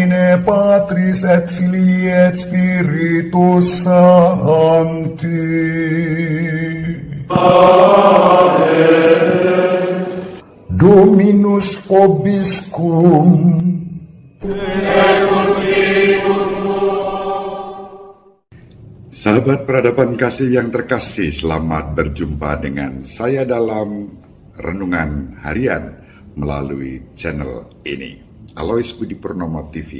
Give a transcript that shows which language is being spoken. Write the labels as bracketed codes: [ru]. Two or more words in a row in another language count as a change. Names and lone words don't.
[la] Patris et Filii et Spiritus Sancti. Amen. Dominus vobiscum. [id] Sahabat peradaban kasih yang terkasih, selamat berjumpa dengan saya dalam Renungan Harian melalui channel ini, Alois Budi Purnomo TV.